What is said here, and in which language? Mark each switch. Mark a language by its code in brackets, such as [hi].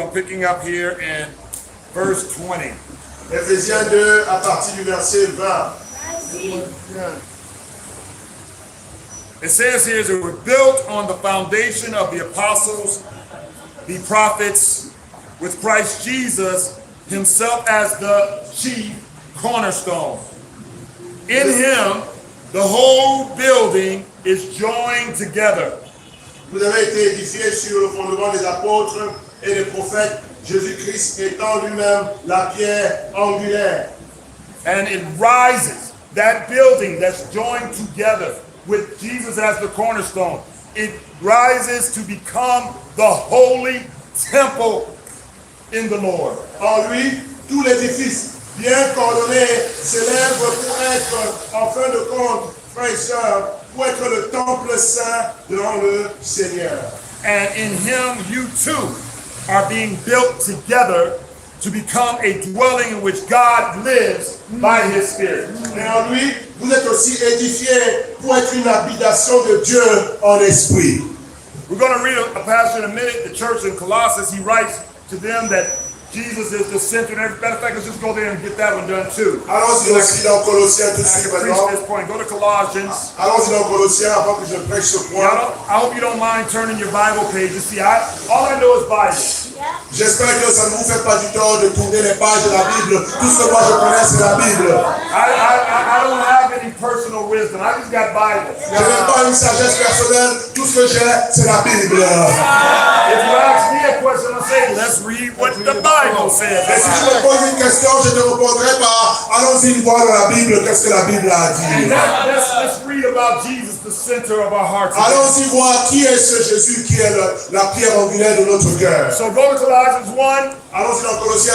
[en] I'm picking up here in verse 20. [fr] Éphésiens 2 à partir du verset 20. [en] It says here that we're built on the foundation of the apostles, the prophets, with Christ Jesus himself as the chief cornerstone. In him, the whole building is joined together. [fr] Vous avez été édifiés sur le fondement des apôtres et des prophètes, Jésus-Christ étant lui-même la pierre angulaire. [en] And it rises, that building that's joined together with Jesus as the cornerstone, it rises to become the holy temple in the Lord. [fr] En lui, tout l'édifice bien coordonné s'élève pour être, en fin de compte, frères et sœurs, pour être le temple saint devant le Seigneur. [en] And in him, you too are being built together to become a dwelling in which God lives by his Spirit. [fr] Et en lui, vous êtes aussi édifiés pour être une habitation de Dieu en esprit. [en] We're going to read a passage in a minute. The church in Colossus, he writes to them that Jesus is the center. And every matter of fact, let's just go there and get that one done too. [fr] Allons-y aussi dans Colossiens tout de [en] I [fr] suite [en] can preach [fr] maintenant. [en] this point. Go to Colossians. [fr] Allons-y dans Colossiens avant que je prêche ce point. [en] I hope you don't mind turning your Bible pages. See, all I know is Bible. [fr] J'espère que ça ne vous fait pas du tort de tourner les pages de la Bible. Tout ce que moi je connais, c'est la Bible. [en] I don't have any personal wisdom. I just got Bible. [fr] Je n'ai pas une sagesse personnelle. Tout ce que j'ai, c'est la Bible. [en] If you ask me a question, I'll say, let's read what the Bible says. [fr] Et si tu me poses une question, je te répondrai par allons-y voir dans la Bible qu'est-ce que la Bible a dit. [en] Let's read about Jesus, the center of our hearts. [fr] Allons-y voir qui est ce Jésus qui est la pierre angulaire de notre cœur. [en] So go to Colossians 1, [fr] Allons-y dans Colossiens